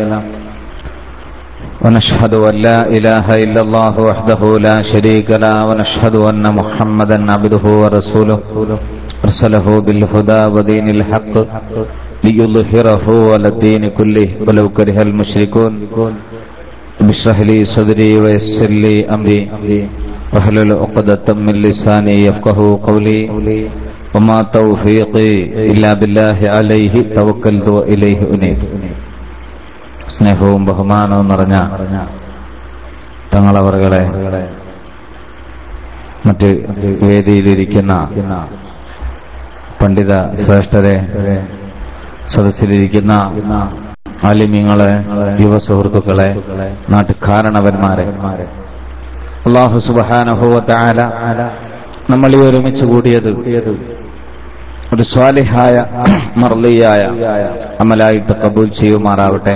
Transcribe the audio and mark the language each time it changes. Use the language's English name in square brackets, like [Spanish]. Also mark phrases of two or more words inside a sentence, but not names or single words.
[Arabic] ونشهد أن لا إله إلا الله وحده لا شريك له ونشهد أن محمدا عبده ورسوله أرسله بالهدى ودين الحق ليظهره على الدين كله ولو كره المشركون اشرح لي صدري ويسر لي أمري واحلل عقدة من لساني يفقهوا قولي وما توفيقي إلا بالله عليه توكلت وإليه أنيب. [Malayalam] സ്നേഹവും ബഹുമാനവും നിറഞ്ഞ തങ്ങളവറുകളെ, മറ്റ് വേദിയിലിരിക്കുന്ന പണ്ഡിത ശ്രേഷ്ഠരെ, സദസ്സിലിരിക്കുന്ന ആലിമീങ്ങളെ, യുവ സുഹൃത്തുക്കളെ, നാട്ടുകാരണവന്മാരെ, [Arabic] الله سبحانه وتعالى [Malayalam] നമ്മൾ ഈ ഒരുമിച്ച് കൂടിയത് ഒരു സ്വാലിഹായ മർളിയായ അമലായിട്ട് കബൂൽ ചെയ്യുമാറാവട്ടെ.